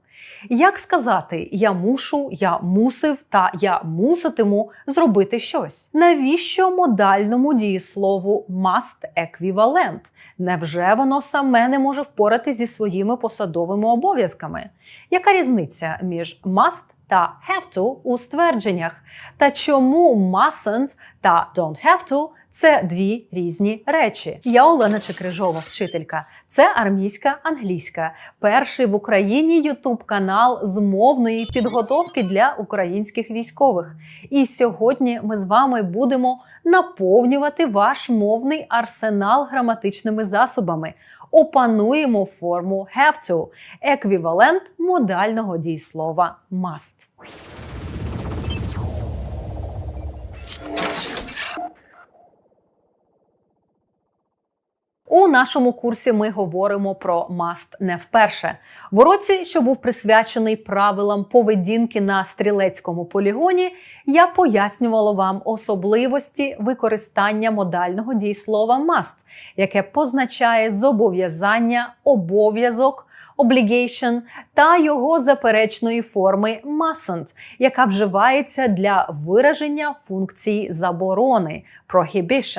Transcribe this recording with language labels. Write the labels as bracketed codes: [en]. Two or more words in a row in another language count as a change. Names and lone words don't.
[uk] Як сказати «я мушу», «я мусив» та «я муситиму» зробити щось? Навіщо модальному дієслову must еквівалент? Невже воно саме не може впоратись зі своїми посадовими обов'язками? Яка різниця між must та [en] have to [uk] у ствердженнях? Та чому mustn't та [en] don't have to – [uk] це дві різні речі? Я Олена Чекрижова, вчителька. Це армійська англійська. Перший в Україні ютуб-канал з мовної підготовки для українських військових. І сьогодні ми з вами будемо наповнювати ваш мовний арсенал граматичними засобами. Опануємо форму [en] have to – [uk] еквівалент модального дієслова must. У нашому курсі ми говоримо про must не вперше. В уроці, що був присвячений правилам поведінки на стрілецькому полігоні, я пояснювала вам особливості використання модального дієслова must, яке позначає зобов'язання, обов'язок, obligation та його заперечної форми mustn't, яка вживається для вираження функції заборони – prohibition.